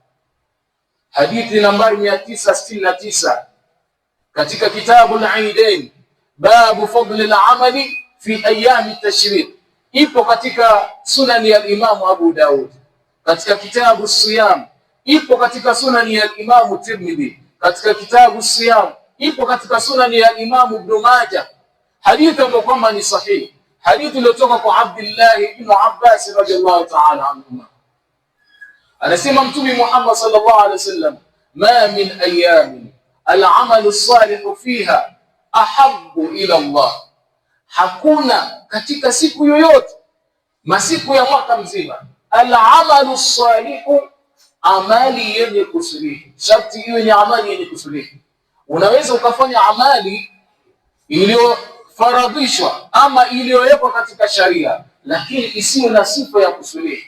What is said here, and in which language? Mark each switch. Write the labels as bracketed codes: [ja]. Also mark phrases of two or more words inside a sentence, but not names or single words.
[sw] hadithi nambari 969 katika kitabu al-Eidain, [ar] باب فضل العمل في أيام التشريق, [sw] ipo katika sunani ya Imam Abu Daud, katika kitabu Siyam ipo katika sunani ya Imam Tirmidhi, katika kitabu Siyam ipo katika sunani ya Imam Ibn Majah, hadithi ambayo kwamba ni sahihi, hadithi iliyotoka kwa Abdullah ibn Abbas [ar] رضي الله تعالى عنهما. [sw] Anasema Mtume [ar] محمد صلى الله عليه وسلم، ما من أيام العمل الصالح فيها أحب إلى الله, [sw] hakuna katika siku yoyote masiku ya mwaka mzima [ar] العمل الصالح, [sw] amali yenye kusulihi. Sharti iwe ni amali yenye kusulihi. Unaweza ukafanya amali iliyofaradhishwa ama iliyowekwa katika sharia lakini isiyo na sifa ya kusulihi.